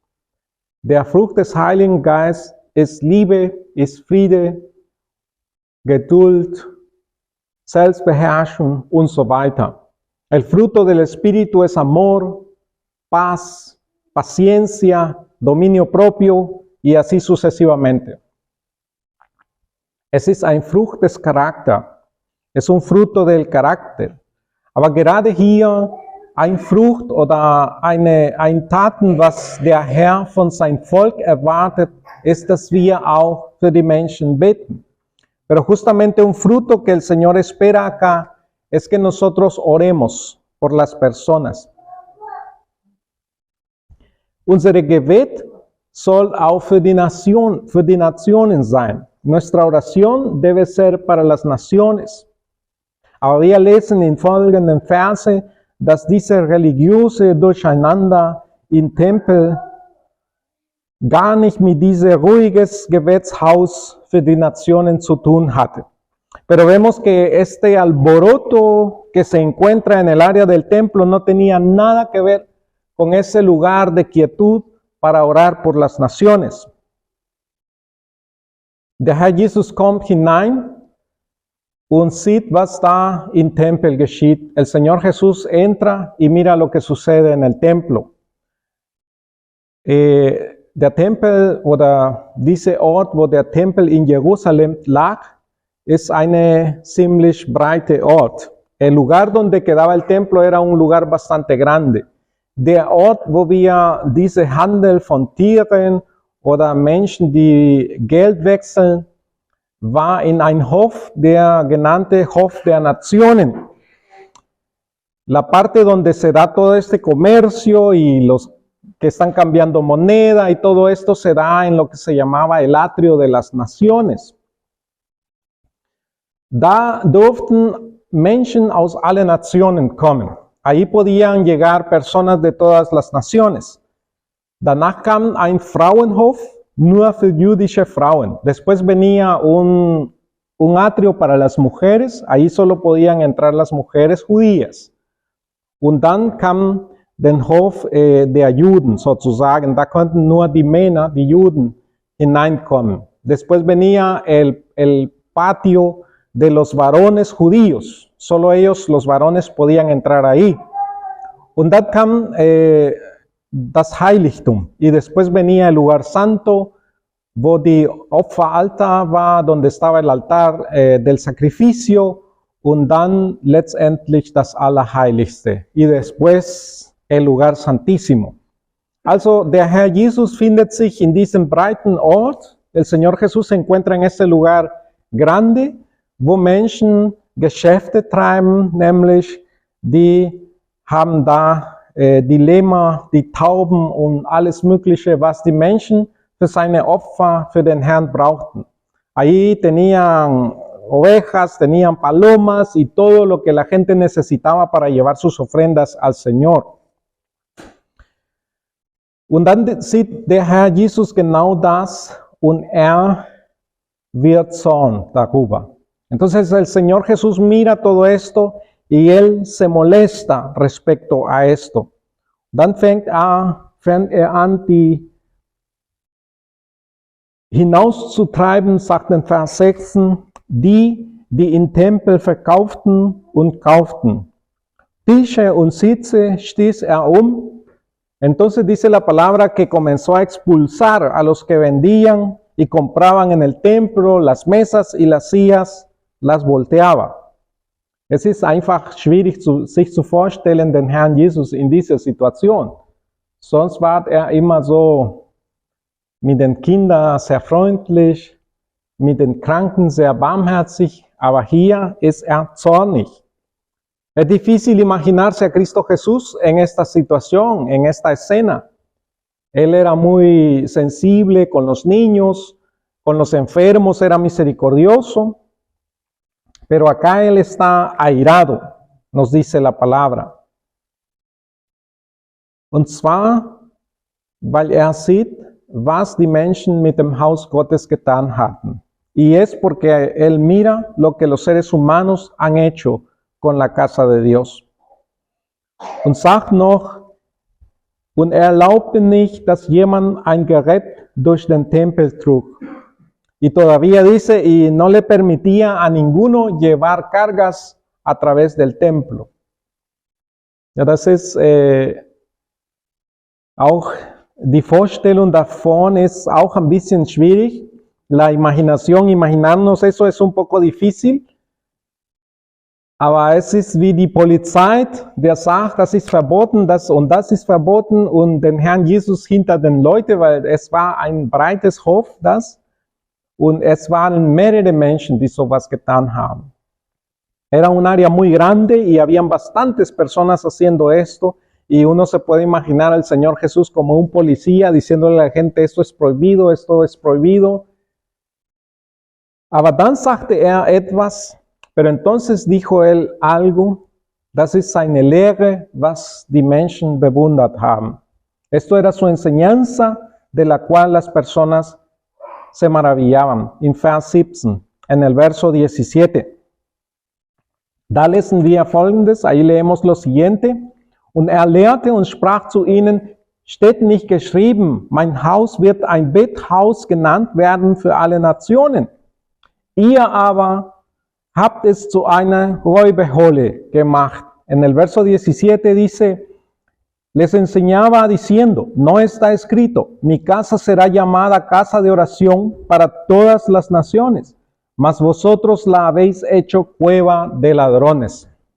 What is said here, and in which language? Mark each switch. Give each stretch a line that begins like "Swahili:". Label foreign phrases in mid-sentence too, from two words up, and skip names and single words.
German: Der Frucht des Heiligen Geistes ist Liebe, ist Friede, Geduld, Selbstbeherrschung und so weiter.
Spanish: El fruto del Espíritu es amor, paz, paciencia, dominio propio y así sucesivamente.
German: Es ist ein Frucht des Charakters.
Spanish: Es un fruto del carácter.
German: Aber gerade hier ein Frucht oder ein Taten, was der Herr von sein Volk erwartet, ist, dass wir auch für die Menschen beten.
Spanish: Pero justamente un fruto que el Señor espera acá es que nosotros oremos por las personas.
German: Unsere Gebet soll auch für die Nationen sein.
Spanish: Nuestra oración debe ser para las naciones.
German: Aber wir lesen in folgenden Verse, dass diese religiöse Durcheinander im Tempel gar nicht mit diesem ruhiges Gebetshaus für die Nationen zu tun hatte.
Spanish: Pero vemos que este alboroto que se encuentra en el área del templo no tenía nada que ver con ese lugar de quietud para orar por las naciones.
German: Der Herr Jesus kommt hinein und sieht, was da im Tempel geschieht.
Spanish: El Señor Jesús entra y mira lo que sucede en el templo.
German: Der Tempel oder dieser Ort, wo der Tempel in Jerusalem lag, ist eine ziemlich breite Ort.
Spanish: El lugar donde quedaba el templo era un lugar bastante grande.
German: Der Ort, wo wir diese Handel von Tieren oder Menschen, die Geld wechseln, war in ein Hof, der genannte Hof der Nationen.
Spanish: La parte donde se da todo este comercio y los que están cambiando moneda y todo esto se da en lo que se llamaba el atrio de las naciones.
German: Da durften Menschen aus allen Nationen kommen.
Spanish: Ahí podían llegar personas de todas las naciones.
German: Danach kam ein Frauenhof, nur für jüdische Frauen.
Spanish: Después venía un atrio para las mujeres, ahí solo podían entrar las mujeres judías.
German: Und dann kam den Hof der Juden sozusagen, da konnten nur die Männer, die Juden, hineinkommen.
Spanish: Después venía el patio de los varones judíos. Solo ellos, los varones, podían entrar ahí.
German: Und dann kam das Heiligtum.
Spanish: Y después venía el lugar santo,
German: wo die Opferaltar war,
Spanish: donde estaba el altar del sacrificio.
German: Und dann letztendlich das Allerheiligste.
Spanish: Y después el lugar santísimo.
German: Also der Herr Jesus findet sich in diesem breiten Ort.
Spanish: El Señor Jesús se encuentra en este lugar grande,
German: wo Menschen Geschäfte treiben, nämlich die haben da Dilemma, die Tauben und alles Mögliche, was die Menschen für seine Opfer, für den Herrn brauchten.
Spanish: Ahí tenían ovejas, tenían palomas y todo lo que la gente necesitaba para llevar sus ofrendas al Señor.
German: Und dann sieht der Herr Jesus genau das und wird Zorn darüber.
Spanish: Entonces el Señor Jesús mira todo esto y Él se molesta respecto a esto.
German: Dann fängt er an, die hinauszutreiben, sagt in Vers 6, die im Tempel verkauften und kauften. Tische und Sitze stieß er
Spanish: Entonces dice la palabra que comenzó a expulsar a los que vendían y compraban en el templo, las mesas y las sillas, las volteaba.
German: Es ist einfach schwierig, sich zu vorstellen, den Herrn Jesus in dieser Situation. Sonst war er immer so mit den Kindern sehr freundlich, mit den Kranken sehr barmherzig, aber hier ist er zornig.
Spanish: Es difícil imaginarse a Cristo Jesús en esta situación, en esta escena. Él era muy sensible con los niños, con los enfermos, era misericordioso. Pero acá Él está airado, nos dice la palabra.
German: Und zwar, weil er sieht, was die Menschen mit dem Haus Gottes getan hatten.
Spanish: Y es porque Él mira lo que los seres humanos han hecho con la casa de Dios.
German: Und sagt noch, und er erlaubte nicht, dass jemand ein Gerät durch den Tempel trug.
Spanish: Y todavía dice, y no le permitía a ninguno llevar cargas a través del templo.
German: Ja, das ist auch die Vorstellung davon ist auch ein bisschen schwierig.
Spanish: La imaginación, imaginarnos eso es un poco difícil.
German: Aber es ist wie die Polizei, der sagt, das ist verboten, das ist verboten und den Herrn Jesus hinter den Leuten, weil es war ein breites Hof, das. Und es waren mehrere Menschen, die sowas getan haben.
Spanish: Era un área muy grande y habían bastantes personas haciendo esto. Y uno se puede imaginar al Señor Jesús como un policía diciéndole a la gente, esto es prohibido, esto es prohibido.
German: Aber dann sagte er etwas,
Spanish: pero entonces dijo él algo,
German: das ist seine Lehre, was die Menschen bewundert haben.
Spanish: Esto era su enseñanza de la cual las personas se maravillaban.
German: In Vers 17,
Spanish: en el verso 17.
German: Da lesen wir Folgendes,
Spanish: ahí leemos lo siguiente.
German: Und er lehrte und sprach zu ihnen, steht nicht geschrieben, mein Haus wird ein Bethaus genannt werden für alle Nationen. Ihr aber habt es zu einer Räuberhöhle gemacht.
Spanish: En el verso 17 dice, les enseñaba diciendo, no está escrito, mi casa será llamada casa de oración para todas las naciones, mas vosotros la habéis hecho cueva de ladrones.